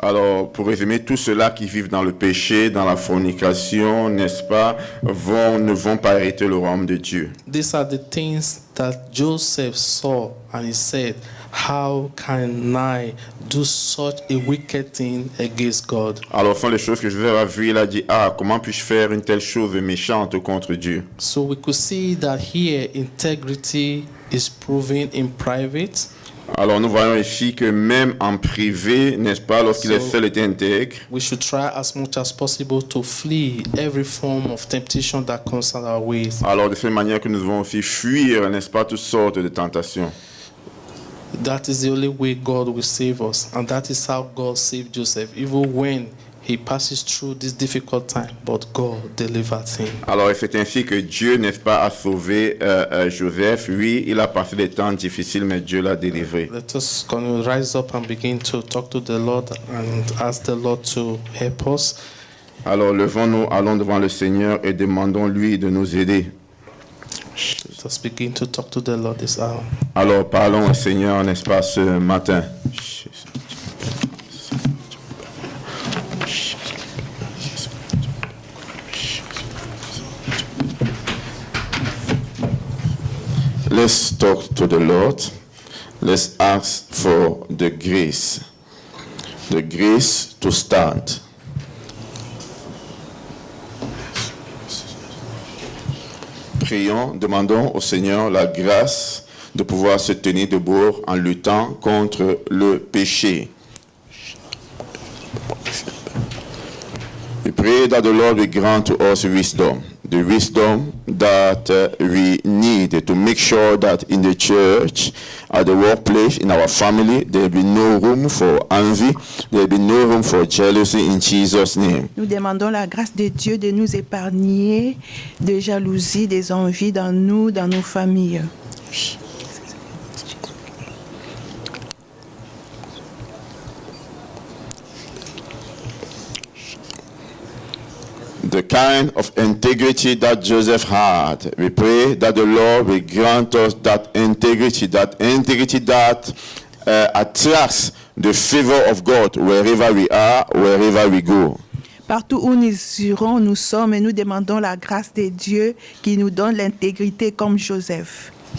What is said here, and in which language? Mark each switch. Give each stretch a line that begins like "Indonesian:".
French: Alors, pour résumer, tous ceux-là qui vivent dans le péché, dans la fornication, n'est-ce pas, ne vont pas hériter le royaume de Dieu.
English: These are the things that Joseph saw, and he said, how can I do such a wicked thing against God?
French: Alors, ce sont les choses que Joseph a vues. Il a dit, comment puis-je faire une telle chose méchante contre Dieu?
English: So we could see that here integrity is proven in private.
French: Alors, nous voyons ici que même en privé, n'est-ce pas, lorsqu'il est
English: So-
French: seul et intègre,
English: We should try as much as possible to flee every form of temptation that comes our ways.
French: alors de cette manière que nous devons aussi fuir, n'est-ce pas, toutes sortes de tentations.
English: That is the only way God will save us, and that is how God saved Joseph, even when he passes through this difficult time, but God delivered him.
French: Alors, c'est ainsi que Dieu, n'est-ce pas, a sauvé Joseph. Oui, il a passé des temps difficiles, mais Dieu l'a délivré.
English: Let us rise up and begin to talk to the Lord and ask the Lord to help us.
French: Alors, levons-nous, allons devant le Seigneur et demandons-lui de nous aider.
English: Let us begin to talk to the Lord this hour.
French: Alors, parlons au Seigneur, n'est-ce pas, ce matin.
English: Let's talk to the Lord. Let's ask for the grace to stand.
French: Prions, demandons au Seigneur la grâce de pouvoir se tenir debout en luttant contre le péché.
English: We pray that the Lord will grant to us wisdom, the wisdom that we need to make sure that in the church, at the workplace, in our family, there will be no room for envy, there will be no room for jealousy in Jesus' name.
French: Nous demandons la grâce de Dieu de nous épargner de jalousie, des envies dans nous, dans nos familles.
English: The kind of integrity that Joseph had, we pray that the Lord will grant us that integrity that attracts the favor of God wherever we are, wherever we go.
French: Partout où nous irons, nous sommes et nous demandons la grâce de Dieu qui nous donne l'intégrité comme Joseph.